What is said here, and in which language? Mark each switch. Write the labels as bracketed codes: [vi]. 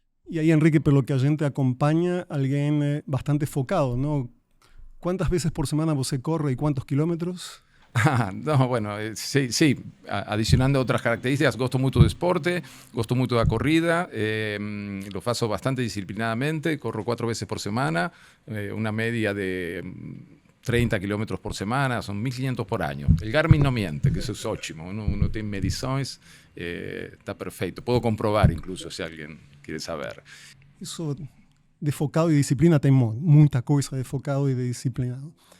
[pt] E aí, Enrique, pelo que a gente acompanha, alguém bastante focado, não? Quantas vezes por semana você corre e quantos quilômetros? [es] No, bueno, sí, adicionando otras características, [pt] gosto [es] mucho de deporte, gosto mucho de la corrida, lo faço bastante disciplinadamente, corro 4 veces por semana, una media de 30 kilómetros por semana, son 1.500 por año. El Garmin no miente, que eso es ótimo, uno tiene mediciones, está perfecto, puedo comprobar incluso si alguien quiere saber. [pt] Isso de focado e disciplina tem muita coisa de focado e de disciplinado.